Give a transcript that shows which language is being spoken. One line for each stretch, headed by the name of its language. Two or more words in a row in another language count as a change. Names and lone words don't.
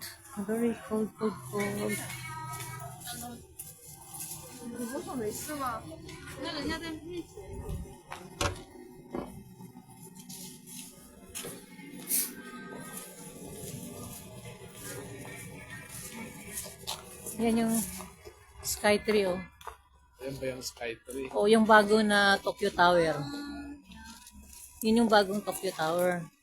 English: Very cold, cold, cold.
Chinese: 我说没事吧？那人家在面前。
Filipino: Yan yung Skytree, oh. Ayan ba yung Skytree? O, yung bago na Tokyo Tower. Yun yung bagong Tokyo Tower.